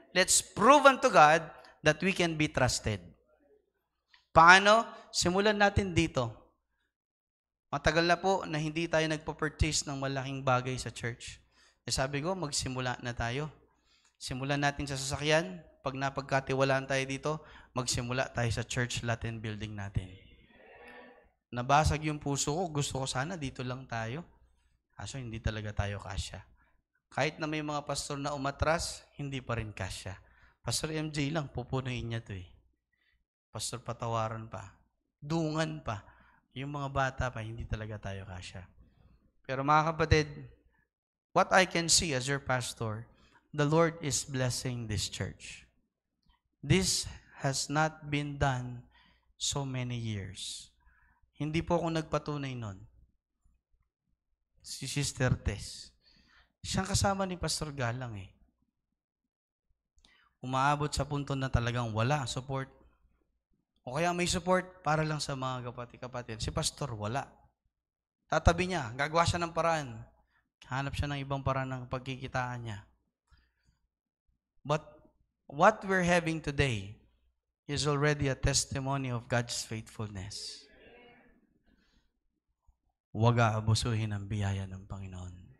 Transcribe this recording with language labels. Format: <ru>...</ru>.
<en>Let's prove unto God that we can be trusted.</en> <tl>Paano? Simulan natin dito. Matagal na po na hindi tayo nagpo-purchase ng malaking bagay sa church. Sabi ko, magsimula na tayo. Simulan natin sa sasakyan. Pag napagkatiwalaan tayo dito, magsimula tayo sa church Latin building natin. Nabasag yung puso ko. Gusto ko sana dito lang tayo. Kaso hindi talaga tayo kasya. Kahit na may mga pastor na umatras, hindi pa rin kasya. Pastor MJ lang, pupunuin niya to Pastor Patawaran pa. Dungan pa. Yung mga bata pa, hindi talaga tayo kasya. Pero mga kapatid,</tl> <en>what I can see as your pastor, the Lord is blessing this church. This has not been done so many years.</en> <tl>Hindi po ako nagpatunay nun. Si Sister Tess. Siyang kasama ni Pastor Galang Umaabot sa punto na talagang wala support. O kaya may support para lang sa mga kapatid. Si pastor, wala. Tatabi niya, gagawa siya ng paraan. Hanap siya ng ibang paraan ng pagkikitaan niya.</tl> <en>But what we're having today is already a testimony of God's faithfulness.</en> <tl>Huwag aabusuhin ang biyaya ng Panginoon.</tl>